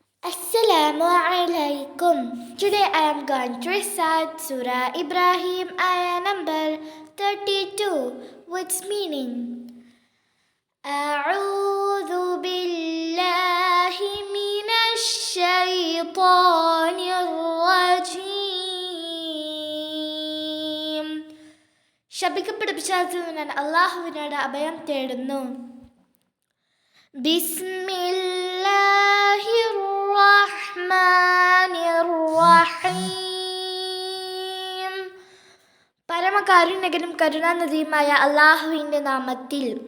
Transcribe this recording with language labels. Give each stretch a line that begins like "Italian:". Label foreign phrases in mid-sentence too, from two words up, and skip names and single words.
Arabic: السلام عليكم.
English: Today I am going to recite Surah Ibrahim, ayah number 32, with meaning.
Arabic: أعوذ بالله من الشيطان الرجيم.
Malayalam: ശപിക്കപ്പെട്ട പിശാചിൽ നിന്ന് ഞാൻ അല്ലാഹുവിനോട് അഭയം തേടുന്നു.
Arabic: بسم الله الرحمن الرحيم.
Malayalam: പരമകാരുണ്യകനും കരുണാനിധിയുമായ അല്ലാഹുവിന്റെ നാമത്തിൽ.